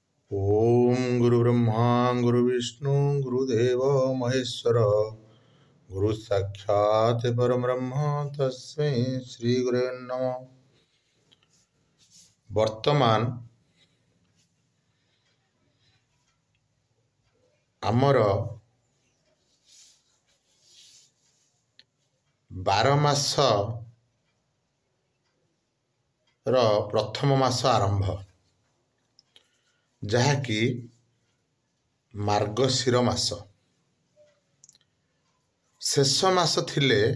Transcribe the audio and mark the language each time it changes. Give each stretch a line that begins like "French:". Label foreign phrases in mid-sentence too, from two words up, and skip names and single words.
Sanskrit: ओम गुरु ब्रह्मा गुरु विष्णु गुरुदेव महेश्वर गुरु साक्षात् परब्रह्म तस्मै श्री गुरवे नमः।
Odia: ବର୍ତ୍ତମାନ ଆମର 12 ମାସ ର ପ୍ରଥମ ମାସ ଆରମ୍ଭ ଯାହାକି ମାର୍ଗଶିର ମାସ ଶେଷ ମାସ ଥିଲେ